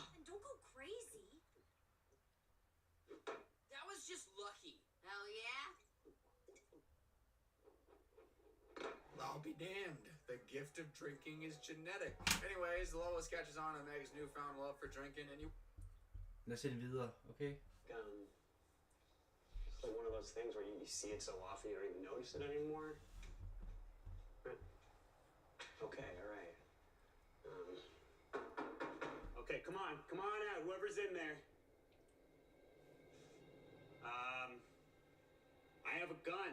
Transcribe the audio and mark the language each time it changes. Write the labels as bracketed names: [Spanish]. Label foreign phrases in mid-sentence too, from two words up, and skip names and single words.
[English] And don't go crazy. That was just lucky. Hell yeah? I'll be damned. The gift of drinking is genetic. Anyways, Lois catches on to Meg's newfound love for drinking, and you... [Danish] Lad os se det videre, okay? [English] It's like one of those things where you see it so often you don't even notice it anymore. Okay, all right. Okay, come on out, whoever's in there. I have a gun.